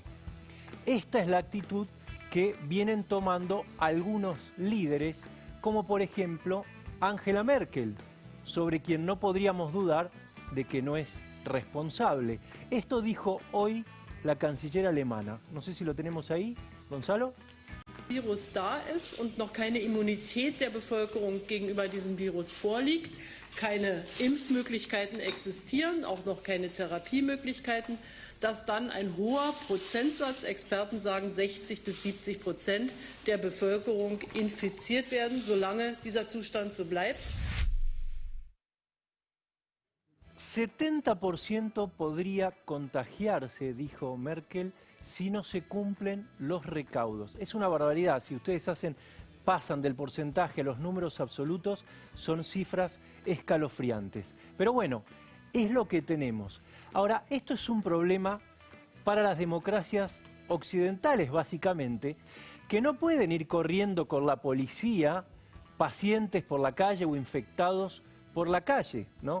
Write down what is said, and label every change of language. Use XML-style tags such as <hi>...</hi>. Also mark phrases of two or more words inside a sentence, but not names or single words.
<es>Esta es la actitud que vienen tomando algunos líderes, como por ejemplo Angela Merkel, sobre quien no podríamos dudar de que no es responsable. Esto dijo hoy la canciller alemana. No sé si lo tenemos ahí, Gonzalo.</es> <de>Virus da ist und noch keine Immunität der Bevölkerung gegenüber diesem Virus vorliegt, keine Impfmöglichkeiten existieren, auch noch keine Therapiemöglichkeiten, dass dann ein hoher Prozentsatz, Experten sagen 60 bis 70% der Bevölkerung infiziert werden, solange dieser Zustand so bleibt.</de> <es>70% podría contagiarse, dijo Merkel, si no se cumplen los recaudos. Es una barbaridad. Si ustedes pasan del porcentaje a los números absolutos, son cifras escalofriantes. Pero bueno, es lo que tenemos. Ahora, esto es un problema para las democracias occidentales, básicamente, que no pueden ir corriendo con la policía, pacientes por la calle o infectados por la calle, ¿no?</es>